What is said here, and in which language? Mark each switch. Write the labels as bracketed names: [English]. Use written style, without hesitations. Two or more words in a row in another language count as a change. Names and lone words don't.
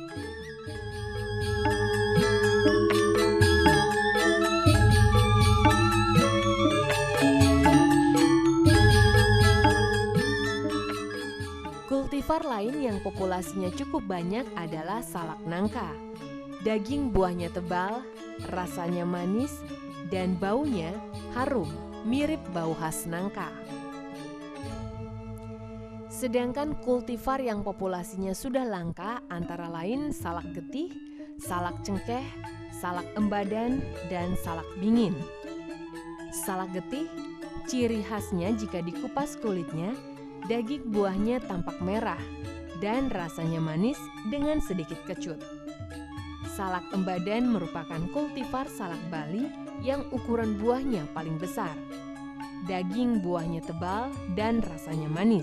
[Indonesian] Kultivar lain yang populasinya cukup banyak adalah salak nangka. Daging buahnya tebal, rasanya manis, dan baunya harum, mirip bau khas nangka. Sedangkan kultivar yang populasinya sudah langka antara lain salak getih, salak cengkeh, salak embadan, dan salak bingin. Salak getih, ciri khasnya jika dikupas kulitnya, daging buahnya tampak merah dan rasanya manis dengan sedikit kecut. Salak embadan merupakan kultivar salak Bali yang ukuran buahnya paling besar. Daging buahnya tebal dan rasanya manis.